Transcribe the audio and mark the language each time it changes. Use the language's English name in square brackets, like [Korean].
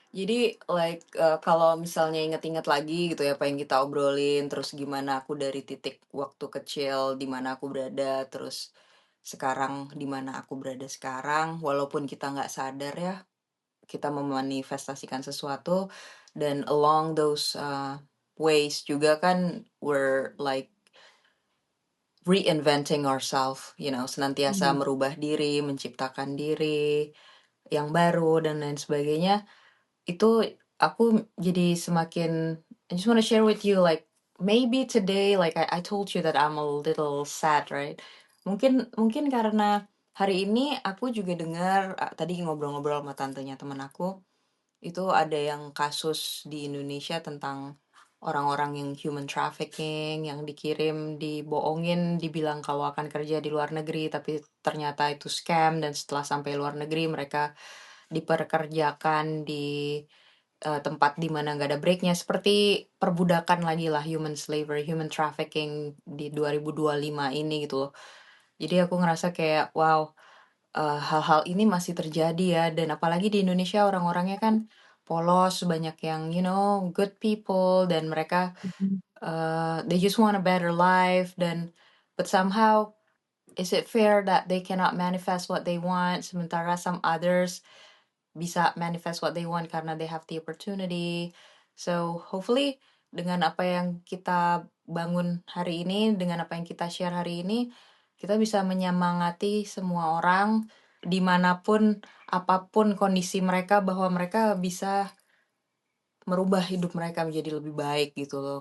[Indonesian] Jadi like, kalau misalnya inget-inget lagi gitu ya apa yang kita obrolin, terus gimana aku dari titik waktu kecil, di mana aku berada, terus sekarang di mana aku berada sekarang, walaupun kita nggak sadar ya, kita memanifestasikan sesuatu dan [English] along those, ways [Indonesian] juga kan [English] we're like reinventing ourselves, [Indonesian] senantiasa Mhm. merubah diri, menciptakan diri yang baru dan lain sebagainya. Itu aku jadi semakin [English] I just wanna share with you like maybe today like I told you that I'm a little sad, right? [Indonesian] Mungkin mungkin karena hari ini aku juga dengar tadi ngobrol-ngobrol sama tantenya teman aku, itu ada yang kasus di Indonesia tentang orang-orang yang human trafficking, yang dikirim, dibohongin, dibilang kalau akan kerja di luar negeri, tapi ternyata itu scam dan setelah sampai luar negeri mereka diperkerjakan di tempat di mana nggak ada breaknya, seperti perbudakan lagi lah, [English] human slavery, human trafficking [Indonesian] di 2025 ini gitu loh. Jadi aku ngerasa kayak, wow, hal-hal ini masih terjadi ya, dan apalagi di Indonesia orang-orangnya kan polos, banyak yang [English] good people, [Indonesian] dan mereka Mhm. [English] they just want a better life, dan but somehow is it fair that they cannot manifest what they want sementara some others bisa manifest what they want karena they have the opportunity. [Indonesian] So hopefully dengan apa yang kita bangun hari ini, dengan apa yang kita share hari ini, kita bisa menyemangati semua orang dimanapun apapun kondisi mereka bahwa mereka bisa merubah hidup mereka menjadi lebih baik gitu loh.